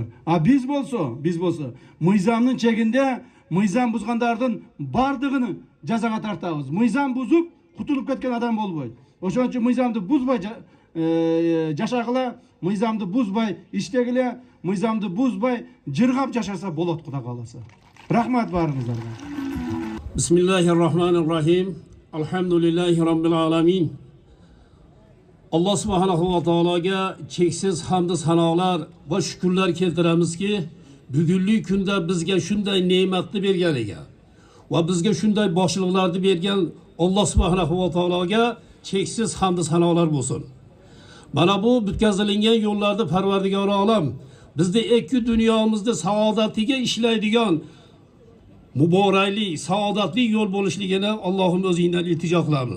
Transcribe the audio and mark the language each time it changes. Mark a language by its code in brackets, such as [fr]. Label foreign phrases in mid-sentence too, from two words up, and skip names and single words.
[ky] А биз болсо мыйзамдын чегинде мыйзам бузгандардын бардыгын жазага тартабыз. Мыйзам бузуп кутулуп кеткен адам болбойт. Ошон үчүн мыйзамды бузбай жашагыла, мыйзамды бузбай иштегиле, мыйзамды бузбай жыргап жашаса болот, Кудай кааласа. Рахмат баарыңыздарга. [ar] بسم الله الرحمن الرحيم. الحمد لله رب العالمين. الله سبحانه وتعالى [uz] cheksiz hamd sanolar va shukrlar keltiramizki, bugungi kunda bizga shunday ne'matni berganiga va bizga shunday boshliqlarni bergan [ar] الله سبحانه وتعالى [uz] cheksiz hamd sanolar bo'lsin. Mana bu bitkazilingan yo'llarda [fa] Parvardigori olam [uz] bizni ikki dunyomizda saodatiga ishlaydigan muborakli, saodatli yo'l bo'lishligini Allohim o'zingdan iltijo qilamiz.